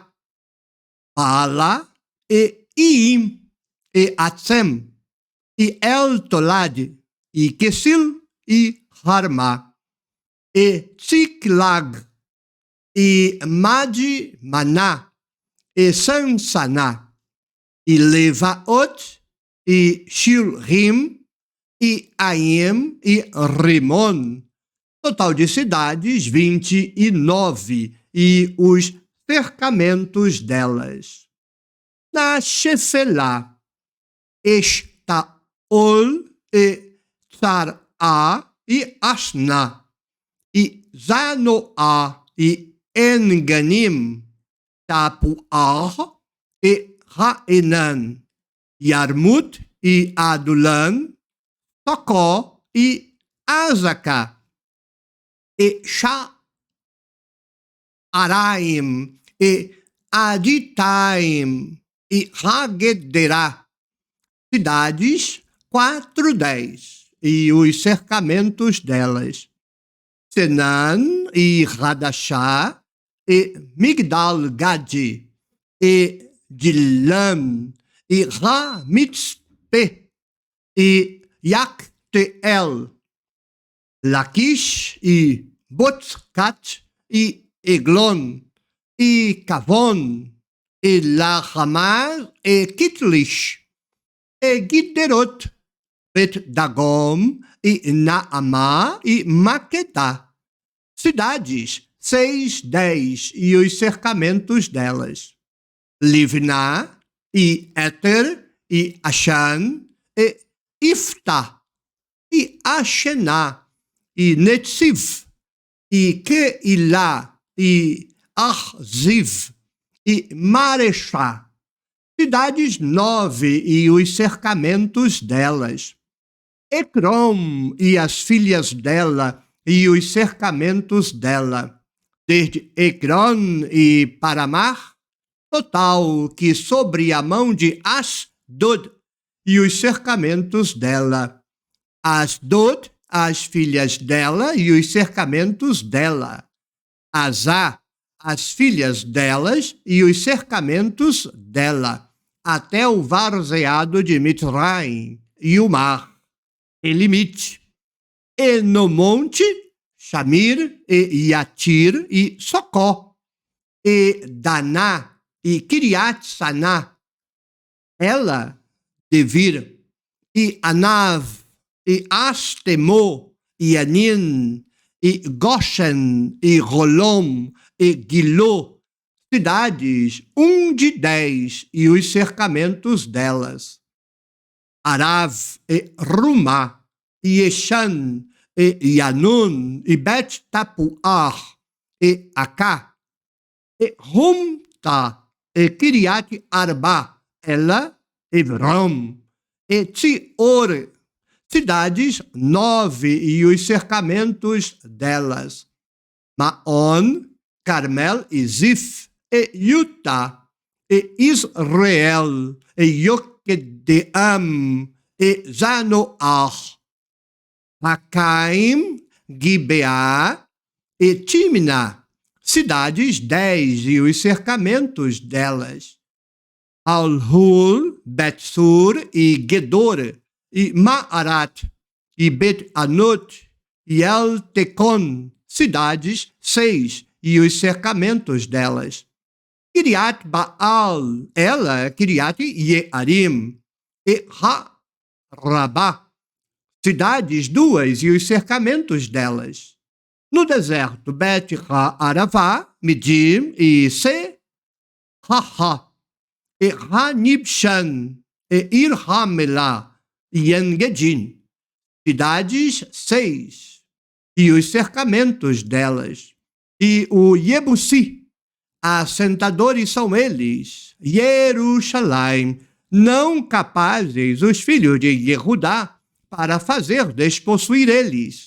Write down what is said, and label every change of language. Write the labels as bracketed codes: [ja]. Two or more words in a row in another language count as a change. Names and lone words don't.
[pt] Ala e Iim e Atzem e El Tolad e Kesil e Harma e Tziklag e Madi Maná e Sansaná e Levaot e Shilrim e Aim e Rimon. Total de cidades 29 e os cercamentos delas. Na Shefelá, Estaol e Tsará e Asná e Zanoá e Enganim, Tapuah e Raenan, Yarmut e Adulan, Socó e Azaká e Sha'araim e Aditaim e Hagederá, cidades 4:10 e os cercamentos delas. Senan e Radachá e Migdal Gadi e Dilam e Ramitzpe e Yakteel, Laquish e Botzkat e Eglon e Kavon e Lahamar e Kitlish e Giderot, Bet Dagom e Naamá e Maquetá cidades, 6, 10 e os cercamentos delas. Livná, e Éter, e Ashan, e Iftá, e Ashená, e Netziv, e Keilah, e Arziv, e Mareshá. Cidades 9 e os cercamentos delas. Ecrom e as filhas dela e os cercamentos dela. Desde Ecrom e Paramar, total que sobre a mão de Asdod e os cercamentos dela. Asdod, as filhas dela e os cercamentos dela. Azá, as filhas delas e os cercamentos dela, até o varzeado de Mitraim e o mar, Elimite. E no monte, Shamir e Yatir e Socó, e Daná e Kiriat Saná, ela, Devir, e Anav, e Astemo, e Anin, e Goshen, e Rolom, e Gilô, cidades, 1 de 10 e os cercamentos delas. Arav, e Rumá, e Eshan, e Yanun, e Bet Tapuar, e Acá, e Humta, e Kiriat Arba, ela, Evram, e Tzior, cidades, 9 e os cercamentos delas. Maon, Carmel e Zif, e Utah, e Israel, e Yoquedeam, e Zanoar. Hacaim, Gibeá e Timna, cidades, 10 e os cercamentos delas. Alhul, Betsur e Gedor, e Maarat, e Bet-Anot, e El-Tecon, cidades, 6 e os cercamentos delas. Kiriat Baal, ela, Kiriat Yearim, e Ha-Rabá, cidades, 2 e os cercamentos delas. No deserto, Bet-Ha-Aravá, Midim e Se-Ha-Ha, e Hanibshan, e Ir-Hamelá, e Engedin, cidades, 6 e os cercamentos delas. E o Jebusi, assentadores são eles, Jerusalém, não capazes os filhos de Yehudá para fazer despossuir eles.